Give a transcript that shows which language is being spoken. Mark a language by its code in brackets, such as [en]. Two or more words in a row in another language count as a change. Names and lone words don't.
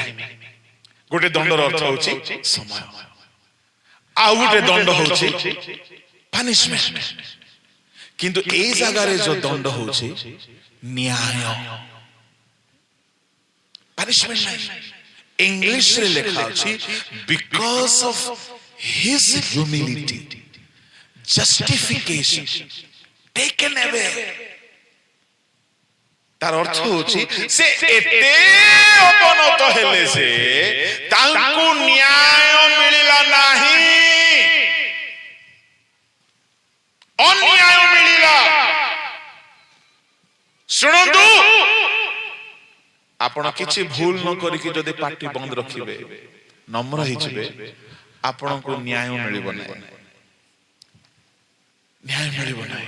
[or] ଗୋଟେ ଦଣ୍ଡର ଅର୍ଥ ହଉଛି ସମୟ, ଆଉ ଗୋଟେ ଦଣ୍ଡ ହଉଛି ପାନିଶମେଣ୍ଟ। କିନ୍ତୁ ଏଇ ଜାଗାରେ ଯୋଉ ଦଣ୍ଡ ହଉଛି ନ୍ୟାୟ, ପାନିଶମେଣ୍ଟ ନାହିଁ। ଇଂଲିଶରେ ଲେଖା ଅଛି, [en] because of his humility justification taken away। [or] ତାର ଅର୍ଥ ହଉଛି ସେ ଏତେ ଅବନତ ହେଲେ ଯେ ତାଙ୍କୁ ନ୍ୟାୟ ମିଳିଲା ନାହିଁ, ଅନ୍ୟାୟ ମିଳିଲା। ଶୁଣନ୍ତୁ, ଆପଣ କିଛି ଭୁଲ ନ କରିକି ଯଦି ପାଟି ବନ୍ଦ ରଖିବେ, ନମ୍ର ହେଇଯିବେ, ଆପଣଙ୍କୁ ନ୍ୟାୟ ମିଳିବ ନାହିଁ, ନ୍ୟାୟ ମିଳିବ ନାହିଁ।